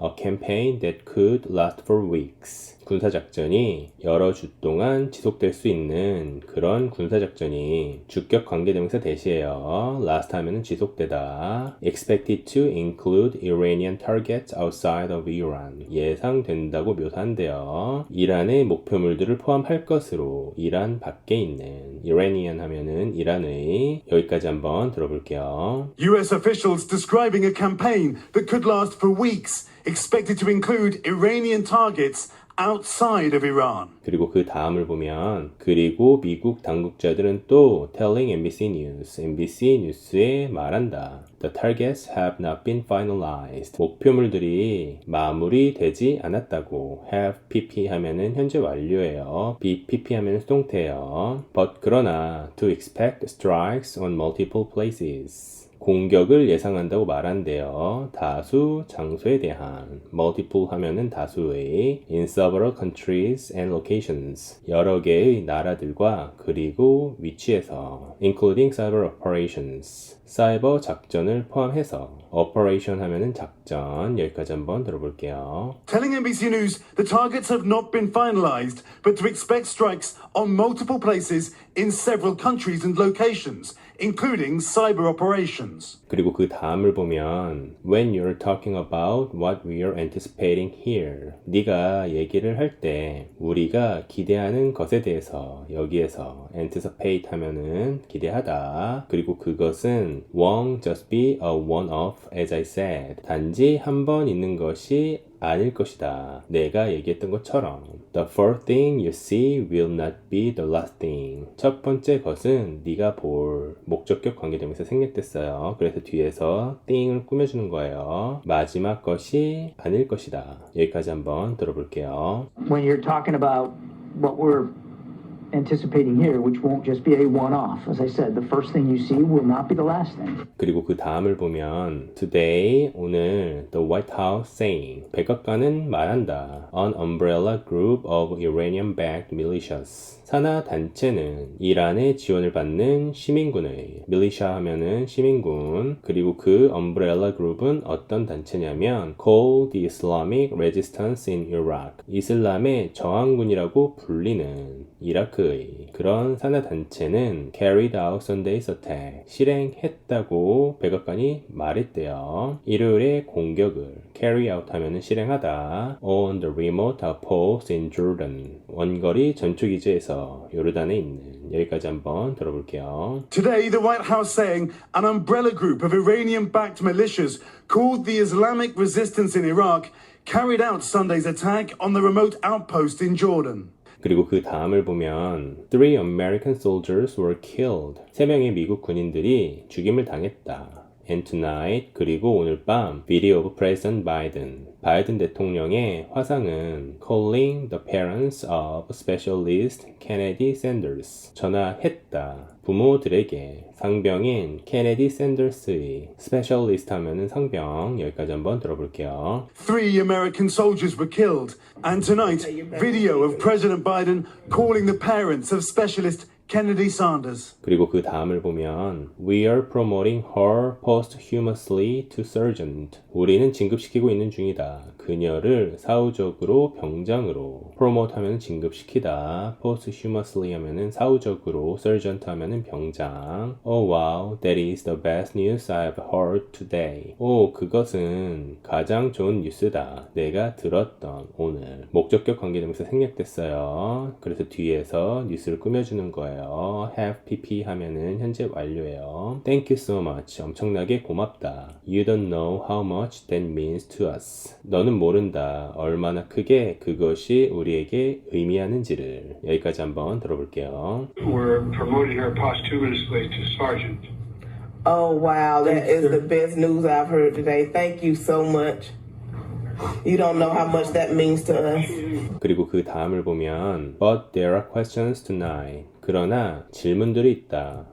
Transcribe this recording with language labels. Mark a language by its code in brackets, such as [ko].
[en] A campaign that could last for weeks. [ko] 군사작전이 여러 주 동안 지속될 수 있는 그런 군사작전이 주격 관계대명사 대시해요. last 하면은 지속되다. [en] expected to include Iranian targets outside of Iran. [ko] 예상된다고 묘사한대요. 이란의 목표물들을 포함할 것으로 이란 밖에 있는 Iranian 하면은 이란의 여기까지 한번 들어볼게요. [en] US officials describing a campaign that could last for weeks, expected to include Iranian targets outside of Iran. [ko] 그리고 그 다음을 보면 그리고 미국 당국자들은 또 [en] telling NBC [ko] 뉴스에 말한다. [en] The targets have not been finalized. [ko] 목표물들이 마무리되지 않았다고. have PP 하면은 현재 완료예요. be PP 하면은 수동태예요. [en] But [ko] 그러나 [en] to expect strikes on multiple places. [ko] 공격을 예상한다고 말한대요. 다수 장소에 대한 multiple 하면은 다수의 [en] in several countries and locations [ko] 여러 개의 나라들과 그리고 위치에서 [en] including cyber operations [ko] 사이버 작전을 포함해서 operation 하면은 작전 여기까지 한번 들어볼게요. Telling NBC News the targets have not been finalized, but to expect strikes on multiple places in several countries and locations, including cyber operations. 그리고 그 다음을 보면 [en] When you're talking about what we're anticipating here [ko] 네가 얘기를 할 때 우리가 기대하는 것에 대해서 여기에서 anticipate 하면은 기대하다 그리고 그것은 [en] won't just be a one-off as I said [ko] 단지 한 번 있는 것이 아닐 것이다. 내가 얘기했던 것처럼 [en] The first thing you see will not be the last thing. [ko] 첫 번째 것은 네가 볼 목적격 관계대명사 생략됐어요. 그래서 뒤에서 thing을 꾸며주는 거예요. 마지막 것이 아닐 것이다. 여기까지 한번 들어볼게요. [en] When you're talking about what we're anticipating here, which won't just be a one-off. As I said, the first thing you see will not be the last thing. [ko] 그리고 그 다음을 보면 [en] Today, [ko] 오늘 [en] The White House saying [ko] 백악관은 말한다. [en] An umbrella group of Iranian-backed militias. [ko] 산하 단체는 이란의 지원을 받는 시민군의 밀리샤 하면은 시민군 그리고 그 umbrella group은 어떤 단체냐면 [en] called the Islamic Resistance in Iraq [ko] 이슬람의 저항군이라고 불리는 이라크의 그런 산하 단체는 [en] carried out Sunday's attack [ko] 실행했다고 백악관이 말했대요. 일요일에 공격을 carry out 하면은 실행하다 [en] on the remote outpost in Jordan [ko] 원거리 전초기지에서 요르단에 있는 여기까지 한번 들어볼게요. [en] Today, the White House saying an umbrella group of Iranian-backed militias called the Islamic Resistance in Iraq carried out Sunday's attack on the remote outpost in Jordan. [ko] 그리고 그 다음을 보면 [en] 3 American soldiers were killed. [ko] 3명의 미국 군인들이 죽임을 당했다. [en] And tonight, [ko] 그리고 오늘 밤 [en] video of President Biden. [ko] 바이든 대통령의 화상은 [en] calling the parents of specialist Kennedy Sanders. [ko] 전화했다. 부모들에게 상병인 케네디 샌더스의 스페셜리스트 하면은 상병 여기까지 한번 들어볼게요. [en] 3 American soldiers were killed. And tonight, video of President Biden calling the parents of specialist Kennedy Sanders. [ko] 그리고 그 다음을 보면 [en] We are promoting her posthumously to sergeant. [ko] 우리는 진급시키고 있는 중이다. 그녀를 사후적으로 병장으로. promote 하면 진급시키다. posthumously 하면은 사후적으로. sergeant 하면은 병장. [en] Oh wow, that is the best news I've heard today. [ko] 오, 그것은 가장 좋은 뉴스다. 내가 들었던 오늘. 목적격 관계대명사 생략됐어요. 그래서 뒤에서 뉴스를 꾸며주는 거예요. have pp 하면은 현재 완료예요. [en] Thank you so much. [ko] 엄청나게 고맙다. [en] You don't know how much that means to us. [ko] 너는 모른다. 얼마나 크게 그것이 우리에게 의미하는지를. 여기까지 한번 들어볼게요. [en] We're promoting her posthumously to sergeant. Oh, wow. That is the best news I've heard today. Thank you so much. You don't know how much that means to us. [ko] 그리고 그 다음을 보면 [en] But there are questions tonight. [ko] 그러나 질문들이 있다.